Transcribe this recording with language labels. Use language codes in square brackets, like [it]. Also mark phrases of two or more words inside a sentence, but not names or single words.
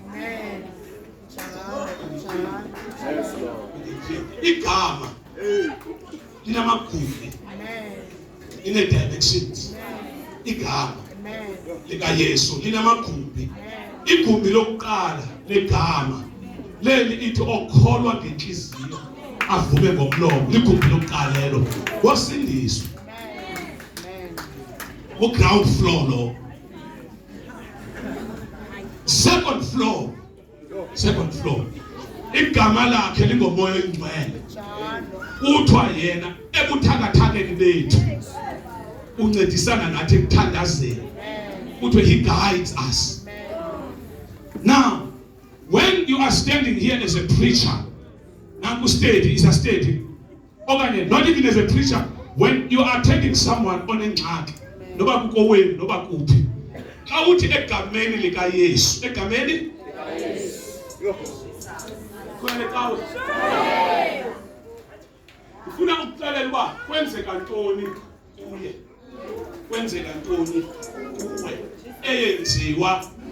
[xh] Igama linamagumbi, line-directions. Igama likaYesu linamagumbi. Igumbi lokuqala legama leli ithi okholwa ngenhliziyo avume ngomlomo. Ligumbi lokuqala lelo wasindiswa. [en] Ground floor lo. Second floor. [xh] Igama lakhe lingomoya oyingcwele. Uthwa yena ebuthakathakeni bethu uncedisana nathi ekuthandazeni. [en] Uthwe he guides us. Now, when you are standing here as a preacher, nanku stage is a stage. Okanye not even as a preacher, when you are attending someone on engxaki, [xh] noba kukowenu noba kuphi. Xa uthi egameni likaYesu, egameni likaYesu. Kwele kawo. Ufuna ukuxelela uba kwenzeka ntoni kuye. Kwenzeka ntoni kuwe eyenziwa.